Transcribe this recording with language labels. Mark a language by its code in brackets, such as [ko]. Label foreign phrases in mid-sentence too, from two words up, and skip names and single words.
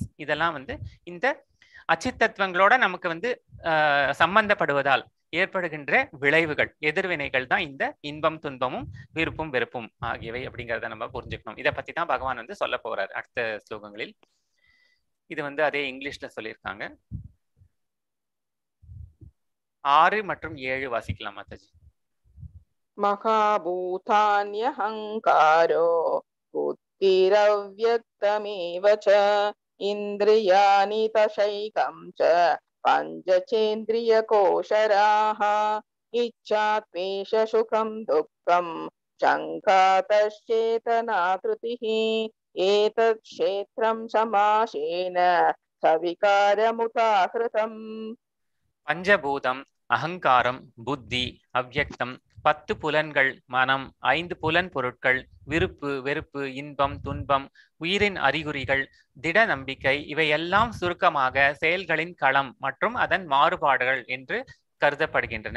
[ta] இதெல்லாம் வந்து இந்த அச்சித் தத்துவங்களோட நமக்கு வந்து சம்பந்தப்படுவதால் ஏற்படுகின்ற விளைவுகள், எதிர்வினைகள் தான் இந்த இன்பம், துன்பமும், விருப்பும், வெறுப்பும் ஆகியவை அப்படிங்கிறத நம்ம புரிஞ்சுக்கணும். இதை பத்தி தான் பகவான் வந்து சொல்ல போறார் அடுத்த ஸ்லோகங்களில். இது வந்து அதே இங்கிலீஷ்ல சொல்லியிருக்காங்க. 6 மற்றும் 7 வாசிக்கலாம் மாதாஜி. [sa] महाभूतान्यहङ्कारो बुद्धिरव्यक्तमेव च इन्द्रियाणि दशैकं च पञ्चचेन्द्रियकोशराः इच्छा द्वेष सुखं दुःखं शङ्कातश्चेतना धृतिः एतत् क्षेत्रं समासेन सविकारमुदाहृतम्. [ta] பஞ்சபூதம், அகங்காரம், புத்தி, அவ்யக்தம், 10 புலன்கள், மனம், 5 புலன் பொருட்கள், விருப்பு, வெறுப்பு, இன்பம், துன்பம், உயிரின் அறிகுறிகள், திட நம்பிக்கை, இவையெல்லாம் சுருக்கமாக செயல்களின் களம் மற்றும் அதன் மாறுபாடுகள் என்று கருதப்படுகின்றன.